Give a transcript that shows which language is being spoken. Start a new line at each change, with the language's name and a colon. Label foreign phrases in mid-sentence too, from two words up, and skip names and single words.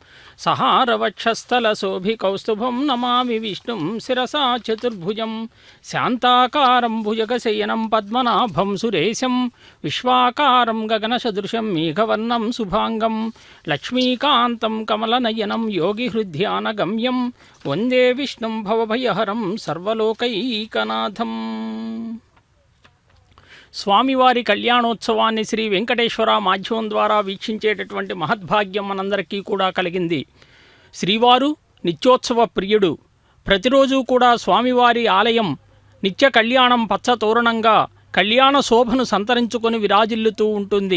Sanskrit: सहारवक्षस्थलशोभिकौस्तुभं नमामि विष्णुं शिरसा चतुर्भुजं शान्ताकारं भुजगशयनं पद्मनाभं सुरेशं विश्वाकारं गगनसदृशं मेघवर्णं शुभांगं लक्ष्मीकान्तं कमलनयनं योगिहृद्यानगम्यं वन्दे विष्णुं भवभयहरं सर्वलोकैकनाथम्।
Telugu: స్వామివారి కళ్యాణోత్సవాన్ని శ్రీ వెంకటేశ్వర మాధ్యమం ద్వారా వీక్షించేటటువంటి మహద్భాగ్యం మనందరికీ కూడా కలిగింది. శ్రీవారు నిత్యోత్సవ ప్రియుడు. ప్రతిరోజు కూడా స్వామివారి ఆలయం నిత్య కళ్యాణం పచ్చతోరణంగా కళ్యాణ శోభను సంతరించుకొని విరాజిల్లుతూ ఉంటుంది.